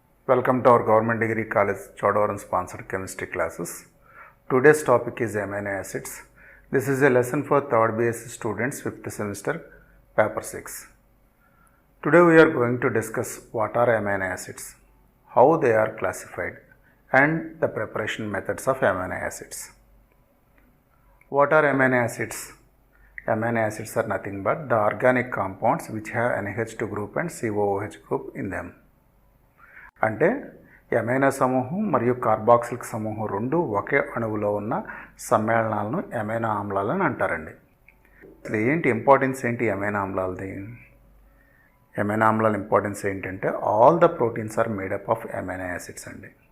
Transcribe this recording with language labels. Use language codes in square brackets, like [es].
[en] Welcome to our government degree college Chodavaram sponsored chemistry classes. Today's topic is amino acids. This is a lesson for third BSc students, 5th semester, paper 6. Today we are going to discuss what are amino acids, how they are classified, and the preparation methods of amino acids. What are amino acids? Amino acids are nothing but the organic compounds which have NH2 group and COOH group in them. [te] అంటే amino సమూహం మరియు carboxylic సమూహం రెండు ఒకే అణువులో ఉన్న సమ్మేళనాలను amino ఆమ్లాలని అంటారండి. అసలు ఏంటి ఇంపార్టెన్స్ ఏంటి ఎమైనో ఆమ్లాలది? ఎమైనో ఆమ్లాల ఇంపార్టెన్స్ ఏంటంటే [en] all the proteins are made up of amino acids [te] అండి.